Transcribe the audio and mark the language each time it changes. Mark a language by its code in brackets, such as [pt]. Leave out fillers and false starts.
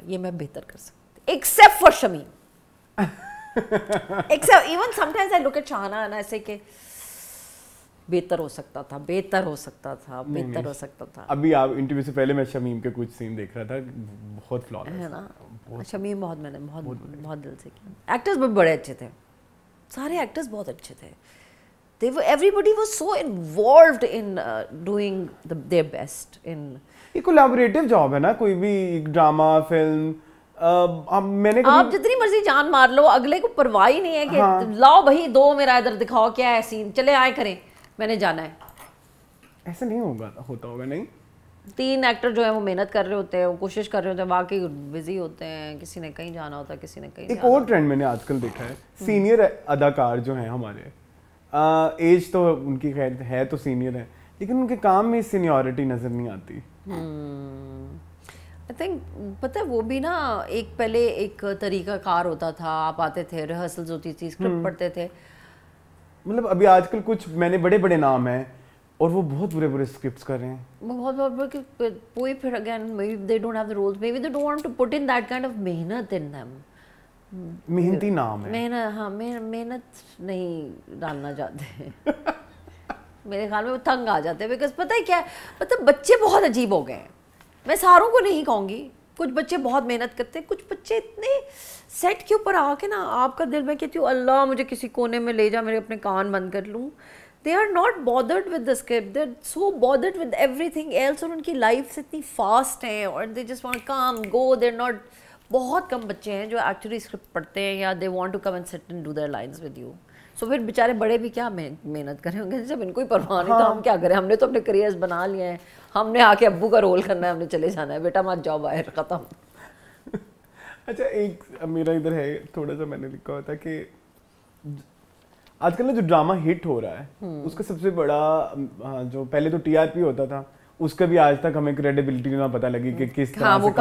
[ur] یہ میں بہتر کر سکتی, [en] Except for Shamim. Except even some times I look at Shahana and I say [ur] کہ بہتر ہو سکتا تھا, بہتر ہو سکتا تھا, بہتر ہو سکتا تھا. ابھی آپ انٹرویو سے پہلے میں شمیم کے کچھ سین دیکھ رہا تھا, بہت فلالیس ہے نا. شمیم بہت, میں نے بہت دل سے کیا. ایکٹرز بھی بڑے اچھے تھے, سارے ایکٹرز بہت اچھے تھے. [en] Everybody was so involved in doing their best in. [ur] یہ کولیبوریٹو جاب ہے نا, کوئی بھی ڈرامہ فلم. میں نے آپ جتنی مرضی جان مار لو, اگلے کو پرواہ ہی نہیں ہے کہ لاؤ بھائی دو میرا ادھر دکھاؤ کیا ہے سین, چلے آئے کریں, میں نے جانا ہے. ایسا نہیں ہوتا ہوگا. نہیں, 3 ایکٹر جو ہیں وہ محنت کر رہے ہوتے ہیں, وہ کوشش کر رہے ہوتے ہیں, واقعی بزی ہوتے ہیں, کسی نے کہیں جانا ہوتا ہے, کسی نے کہیں. ایک اور ٹرینڈ میں نے آج کل دیکھا ہے, سینئر اداکار جو ہیں ہمارے, ایج تو ان کی خیر ہے تو سینئر ہے, لیکن ان کے کام میں سینیورٹی نظر نہیں آتی. آئی تھنک پتہ ہے وہ بھی نا, ایک پہلے ایک طریقہ کار ہوتا تھا, آپ آتے تھے, ریہرسلز ہوتی تھی, اسکرپٹ پڑھتے تھے. مطلب ابھی آج کل کچھ میں نے بڑے بڑے نام ہیں اور وہ بہت برے برے اسکرپٹس کر رہے ہیں. وہ بہت کوئی پھر [en] Again they don't have the roles, maybe they don't want to put in that kind of محنت in them. [ur] محنتی نام ہے. ہاں محنت نہیں ڈالنا چاہتے. میرے خیال میں وہ تنگ آ جاتے ہیں, بیکاز پتہ ہے کیا ہے, مطلب بچے بہت عجیب ہو گئے ہیں. میں ساروں کو نہیں کہوں گی, کچھ بچے بہت محنت کرتے ہیں, کچھ بچے اتنے سیٹ کے اوپر آ کے نا آپ کا دل, میں کہتی ہوں اللہ مجھے کسی کونے میں لے جا, میرے اپنے کان بند کر لوں. [en] They are not bothered with the script, they're so bothered with everything else, [ur] اور ان کی لائف اتنی فاسٹ ہیں, [en] اور they just want to come, go, they're not. [ur] بہت کم بچے ہیں جو ایکچولی اسکرپٹ پڑھتے ہیں یا [en] they want to come and sit and do their lines with you. [ur] So پھر بیچارے بڑے بھی کیا محنت کریں ہوں گے, جب ان کو ہی پرواہ نہیں تو ہم کیا کریں, ہم نے تو اپنے کریئرز بنا لیے ہیں, ہم نے آ کے ابو کا رول کرنا ہے, ہم نے چلے جانا ہے, بیٹا مت جاؤ باہر, ختم. اچھا ایک میرا ادھر ہے تھوڑا سا, میں نے لکھا ہوتا کہ آج کل نا جو ڈرامہ ہٹ ہو رہا ہے اس کا سب سے بڑا, جو پہلے تو ٹی آر پی ہوتا تھا, اس کا بھی آج تک ہمیں کریڈیبلٹی نہ پتہ لگی کہ کس طرح سے